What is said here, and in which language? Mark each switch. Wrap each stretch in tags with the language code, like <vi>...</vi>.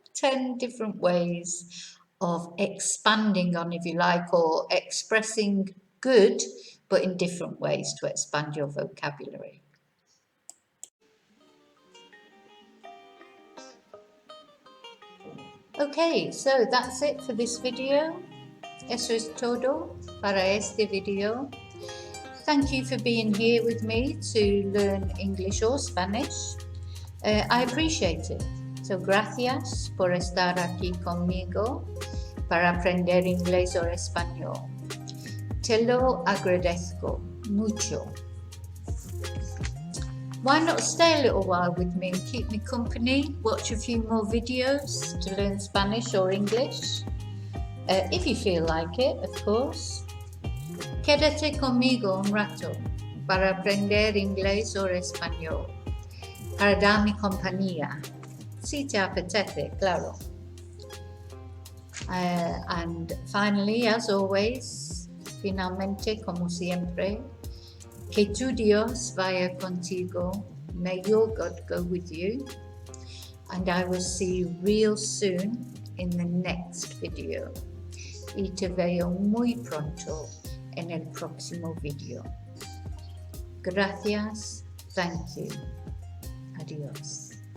<en>10 different ways of expanding on, if you like, or expressing good, but in different ways to expand your vocabulary. Okay, so that's it for this video.</en> <es>Eso es todo para este video.</es> <en>Thank you for being here with me to learn English or Spanish. I appreciate it.</en> <es>So, gracias por estar aquí conmigo para aprender inglés o español. Te lo agradezco mucho.</es> <en>Why not stay a little while with me and keep me company? Watch a few more videos to learn Spanish or English. If you feel like it, of course.</en> <es>Quédate conmigo un rato para aprender inglés o español. Para darme compañía, si te apetece, claro.</es> <en>And finally, as always,</en> <es>finalmente, como siempre, que tu Dios vaya contigo.</es> <en>May your God go with you. And I will see you real soon in the next video.</en> <es>Y te veo muy pronto en el próximo video. Gracias.</es> <en>Thank you.</en> <es>Adiós.</es>